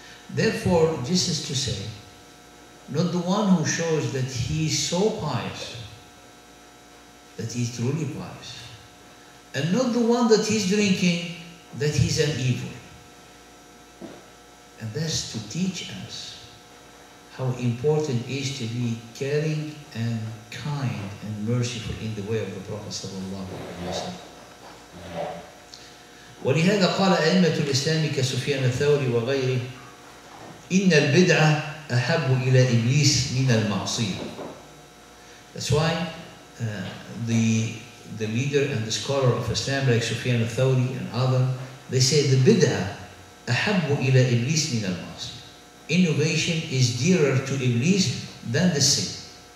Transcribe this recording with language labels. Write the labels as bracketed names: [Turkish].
[English] Therefore, this is to say, not the one who shows that he is so pious, that he is truly pious, and not the one that he's drinking, that he's an evil. And that's to teach us how important it is to be caring and kind and merciful in the way of the Prophet sallallahu alaihi wasallam. [Arabic] ولهذا قال أئمة الإسلام كسفيان الثوري وغيره إن البدعة أحب إلى إبليس من المعصية. [English] That's why the leader and the scholar of Islam like Sufyan al-Thawri and others, they say the bid'ah أحب إلى إبليس من المعصية. Innovation is dearer to Iblis than the sin.